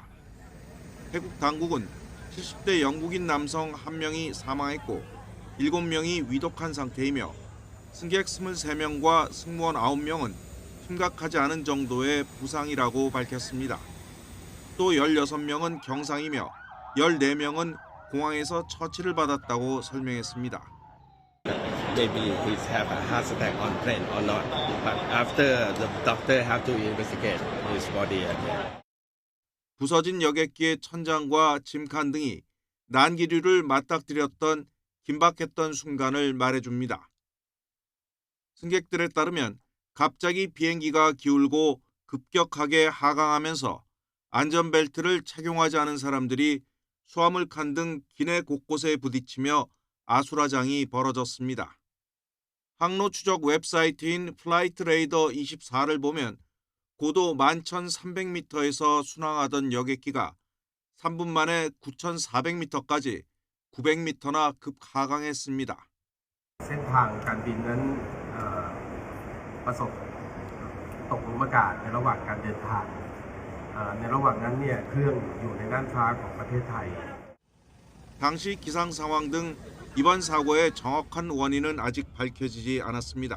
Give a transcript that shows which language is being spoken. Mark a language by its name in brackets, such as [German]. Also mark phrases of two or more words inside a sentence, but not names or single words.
[Korean] 태국 당국은 70대 영국인 남성 1명이 사망했고 7명이 위독한 상태이며 승객 23명과 승무원 9명은 심각하지 않은 정도의 부상이라고 밝혔습니다. 또 16명은 경상이며 14명은 공항에서 처치를 받았다고 설명했습니다. [English] Maybe he have a heart attack on plane or not, but after the doctor have to investigate his body again. [Korean] 부서진 여객기의 천장과 짐칸 등이 난기류를 맞닥뜨렸던 긴박했던 순간을 말해줍니다. 승객들에 따르면 갑자기 비행기가 기울고 급격하게 하강하면서 안전벨트를 착용하지 않은 사람들이 수화물칸 등 기내 곳곳에 부딪히며 아수라장이 벌어졌습니다. 항로 추적 웹사이트인 플라이트레이더 24를 보면 고도 11,300m에서 순항하던 여객기가 3분 만에 9,400m까지 900m나 급하강했습니다. [Thai] เส้นทางการบินนั้นประสบตกหลุมอากาศในระหว่างการเดินทางในระหว่างนั้นเนี่ยเครื่องอยู่ในน่านฟ้าของประเทศไทย [Korean] 당시 기상 상황 등 이번 사고의 정확한 원인은 아직 밝혀지지 않았습니다.